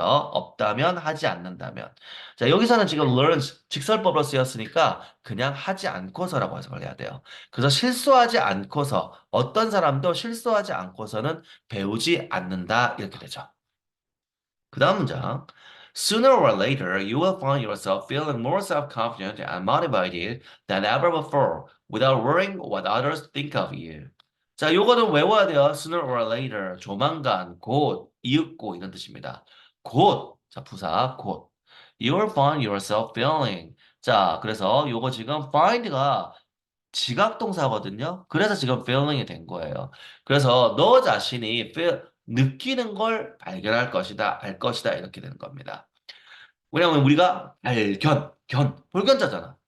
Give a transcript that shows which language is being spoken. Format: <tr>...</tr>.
<ko>없다면 하지 않는다면. 자, 여기서는 지금 learn 직설법으로 쓰였으니까 그냥 하지 않고서라고 해석을 해야 돼요. 그래서 실수하지 않고서 어떤 사람도 실수하지 않고서는 배우지 않는다 이렇게 되죠. 그 다음 문장.</ko> <en>Sooner or later, you will find yourself feeling more self-confident and motivated than ever before, without worrying what others think of you.</en> <ko>자, 요거는 외워야 돼요.</ko> <en>Sooner or later,</en> <ko>조만간, 곧, 이윽고 이런 뜻입니다. 곧, 자, 부사, 곧.</ko> <en>You will find yourself feeling.</en> <ko>자, 그래서 요거 지금 find가 지각동사거든요. 그래서 지금 feeling이 된 거예요. 그래서 너 자신이 느끼는 걸 발견할 것이다, 알 것이다 이렇게 되는 겁니다. 왜냐하면 우리가 볼견자잖아.</ko>